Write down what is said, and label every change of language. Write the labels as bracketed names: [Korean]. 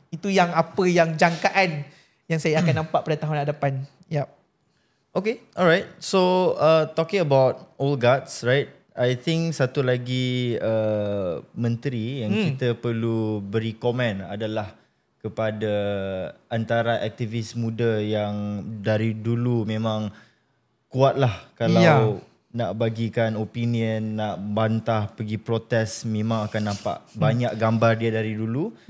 [Malay] Itu yang jangkaan yang saya akan nampak pada tahun hadapan. [English] Okay, alright. So talking about old guards, right? [Malay] I think satu lagi menteri yang kita perlu beri komen adalah kepada antara aktivis muda yang dari dulu memang kuatlah kalau nak bagikan opinion, nak bantah, pergi protes, memang akan nampak banyak gambar dia dari dulu.